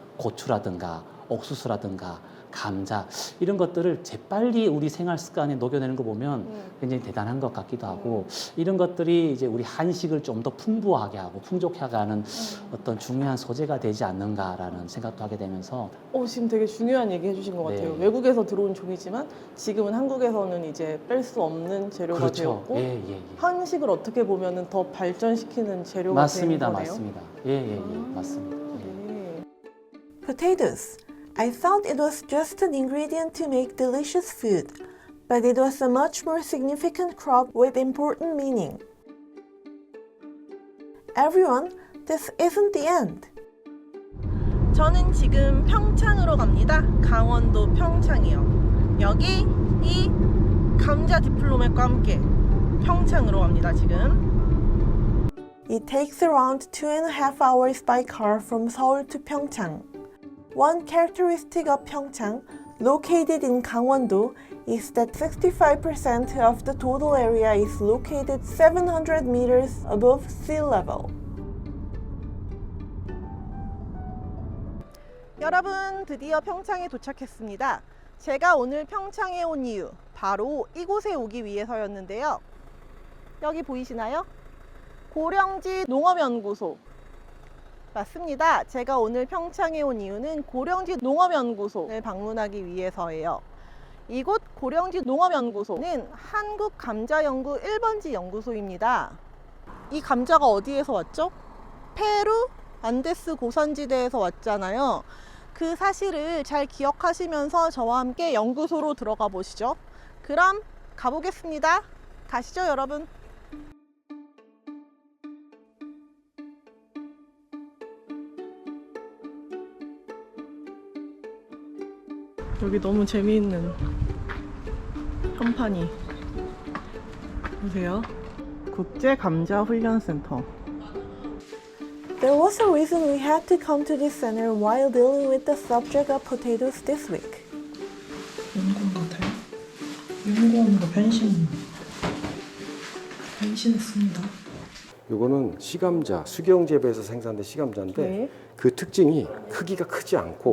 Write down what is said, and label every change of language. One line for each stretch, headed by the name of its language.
Korean: 고추라든가 옥수수라든가 감자 이런 것들을 재빨리 우리 생활 습관에 녹여내는 거 보면 굉장히 대단한 것 같기도 하고 이런 것들이 이제 우리 한식을 좀 더 풍부하게 하고 풍족하게 하는 어떤 중요한 소재가 되지 않는가라는 생각도 하게 되면서 지금 되게 중요한 얘기 해주신 것 같아요. 네. 외국에서 들어온 종이지만 지금은 한국에서는 이제 뺄 수 없는 재료가 그렇죠. 되었고 예. 한식을 어떻게 보면은 더 발전시키는 재료가 맞습니다. 되는 거네요. 맞습니다. 예. 맞습니다. 예. 네.
English: Potatoes. I thought it was just an ingredient to make delicious food, but it was a much more significant crop with important meaning. Everyone, this isn't the end.
Korean: 저는 지금 평창으로 갑니다. 강원도 평창이요. 여기 이 감자 디플로맥과 함께 평창으로 갑니다. 지금.
English: It takes around 2.5 hours by car from Seoul to Pyeongchang. One characteristic of Pyeongchang, located in Gangwon-do, is that 65% of the total area is located 700 meters above sea level.
Korean: 여러분, 드디어 평창에 도착했습니다. 제가 오늘 평창에 온 이유, 바로 이곳에 오기 위해서였는데요. 여기 보이시나요? 고령지 농업연구소. 맞습니다. 제가 오늘 평창에 온 이유는 고령지 농업연구소를 방문하기 위해서예요. 이곳 고령지 농업연구소는 한국감자연구 1번지 연구소입니다. 이 감자가 어디에서 왔죠? 페루 안데스 고산지대에서 왔잖아요. 그 사실을 잘 기억하시면서 저와 함께 연구소로 들어가 보시죠. 그럼 가보겠습니다. 가시죠, 여러분. 여기 너무 재미있는 현판이 보세요. 국제감자훈련센터.
English: There was a reason we had to come to this center while dealing with the subject of potatoes this week.
Korean: 연구원 같아요. 연구원으로 변신했습니다. 이거는 시감자, 수경 재배에서 생산된 시감자인데 네. 그 특징이 크기가 크지 않고